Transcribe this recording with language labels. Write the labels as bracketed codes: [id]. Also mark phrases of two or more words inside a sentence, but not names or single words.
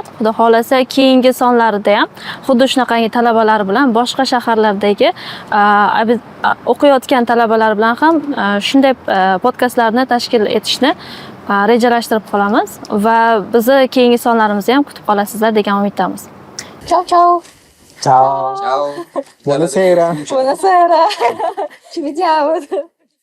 [uz] Xudo xolasa keyingi sonlarida ham xuddi shunaqangi talabalar bilan boshqa shaharlardagi o'qiyotgan talabalar bilan ham shunday podkastlarni tashkil etishni rejalashtirib qolamiz va bizni keyingi sonlarimizni ham kutib qolasizlar degan umiddamiz. [it] Ciao ciao. Ciao. Ciao. Buonasera. Buonasera. Ci vediamo.